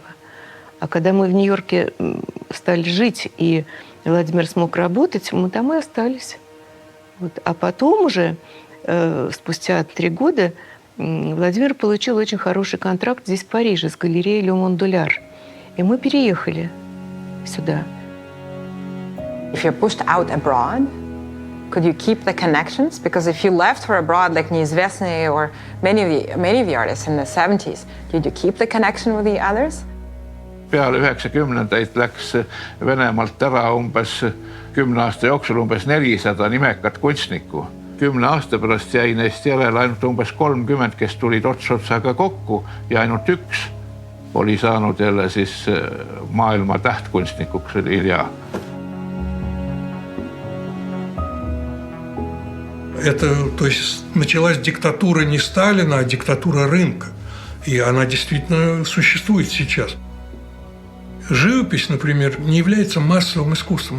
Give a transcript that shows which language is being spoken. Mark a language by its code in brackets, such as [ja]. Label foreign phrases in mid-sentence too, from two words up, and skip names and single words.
[ru] А когда мы в Нью-Йорке стали жить, и Владимир смог работать, мы там и остались. Вот. А потом уже, спустя 3 года, Владимир получил очень хороший контракт здесь, в Париже, с галереей Le Monde. И мы переехали сюда. [en] If you're pushed out abroad, could you keep the connections? Because if you left for abroad, like Neizvestny or many of the artists in the 70s, did you keep the connection with the others? [et] Peale 90-ndaid läks Venemaalt ära umbes 10 aasta jooksul umbes 400 nimekat kunstnikku. 10 aasta pärast jäi neist järele ainult umbes 30, kes tulid ots otsaga kokku, ja ainult üks oli saanud jälle siis maailma tähtkunstnikuks Ilja. [ru] То есть началась диктатура не Сталина, а диктатура рынка. И она действительно существует сейчас. Живопись, например, не является массовым искусством.